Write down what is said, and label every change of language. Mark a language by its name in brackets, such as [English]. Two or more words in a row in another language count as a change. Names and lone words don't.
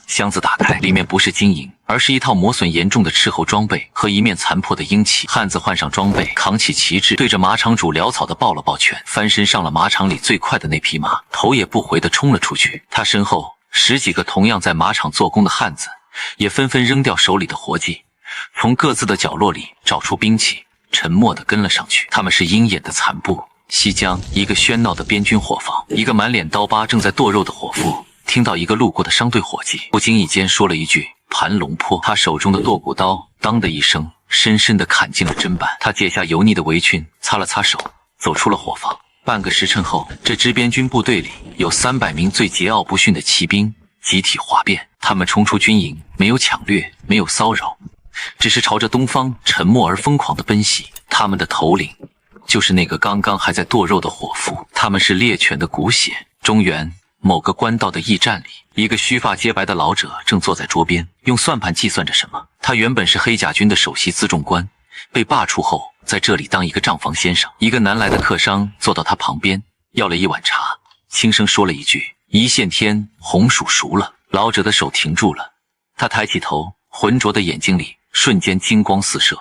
[Chinese] 箱子打開，裡面不是金銀，而是一套磨損嚴重的斥候裝備和一面殘破的鷹旗。漢子換上裝備，扛起旗幟，對着馬場主潦草地抱了抱拳，翻身上了馬場裡最快的那匹馬，頭也不回地衝了出去。他身後 10幾個同樣在馬場做工的漢子也紛紛扔掉手裡的活計，從各自的角落裡找出兵器，沉默地跟了上去。他們是鷹眼的残部。西江，一個喧鬧的邊軍伙房，一個滿臉刀疤正在剁肉的伙夫听到一個路過的商队伙計不經意間說了一句盘龙坡，他手中的剁骨刀當的一聲深深地砍進了砧板。他解下油膩的圍裙，擦了擦手，走出了伙房。半個時辰後，這支邊軍部隊裡有300名最桀驁不馴的騎兵集體譁變，他們衝出軍營，沒有搶掠，沒有騷擾，只是朝着東方沉默而瘋狂地奔襲。他們的頭領就是那個剛剛還在剁肉的伙夫，他們是獵犬的骨血。中原某個官道的驛站裡，一個鬚髮潔白的老者正坐在桌邊，用算盤計算着什麼。他原本是黑甲軍的首席輜重官，被罢黜後在這裡當一個账房先生。一個南來的客商坐到他旁邊，要了一碗茶，輕聲說了一句：一線天，紅薯熟了。老者的手停住了，他抬起頭，渾濁的眼睛裡瞬間金光四射。